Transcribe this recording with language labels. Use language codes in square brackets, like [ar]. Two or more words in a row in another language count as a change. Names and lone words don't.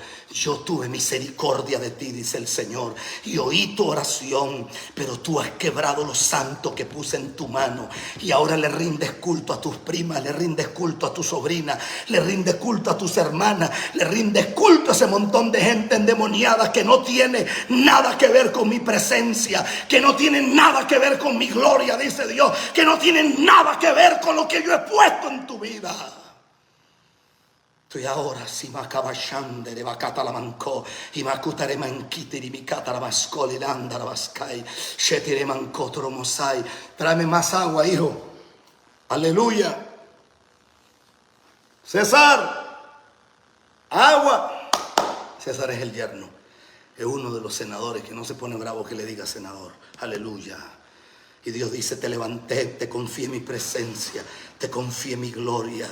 [es] Yo tuve misericordia de ti, dice el Señor, y oí tu oración, pero tú has quebrado lo santo que puse en tu mano, y ahora le rindes culto a tus primas, le rindes culto a tu sobrina, le rindes culto a tus hermanas, le rindes culto a ese montón de gente endemoniada que no tiene nada que ver con mi presencia, que no tiene nada que ver con mi gloria, dice Dios, que no tiene nada que ver con lo que yo he puesto en tu vida. Y ahora si macabashande de bacata la mancó y macutare manquite di bicata la bascoli landa la bascai shetire mancó tromosai. Tráeme más agua, hijo. Aleluya. César, agua. César es el yerno, es uno de los senadores, que no se pone bravo que le diga senador. Aleluya. Y Dios dice, te levanté, te confié mi presencia, te confié mi gloria.